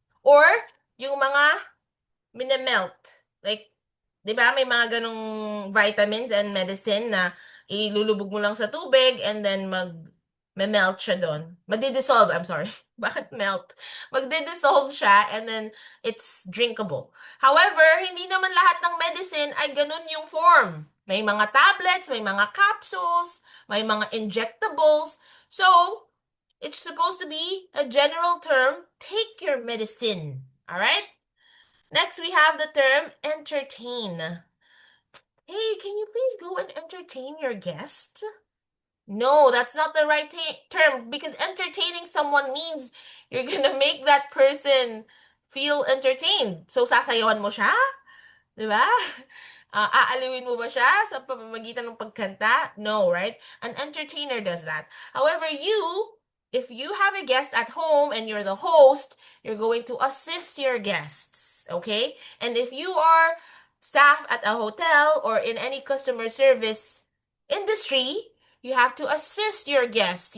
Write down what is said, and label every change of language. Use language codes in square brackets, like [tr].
[tl] Or yung mga minamelt. Like, di ba may mga ganong vitamins and medicine na ilulubog mo lang sa tubig and then melt siya doon. Magdi-dissolve, [en] I'm sorry. [tl] Bakit melt? Magdi-dissolve siya and then it's drinkable. However, hindi naman lahat ng medicine ay ganun yung form. May mga tablets, may mga capsules, may mga injectables. [en] So, it's supposed to be a general term, take your medicine. All right? Next, we have the term entertain. Hey, can you please go and entertain your guests? No, that's not the right term, because entertaining someone means you're gonna make that person feel entertained. [tl] So, sasayawan mo siya? Di ba? Aaliwin mo ba siya sa pamamagitan ng pagkanta? [en] No, right? An entertainer does that. However, if you have a guest at home and you're the host, you're going to assist your guests, okay? And if you are staff at a hotel or in any customer service industry, you have to assist your guests.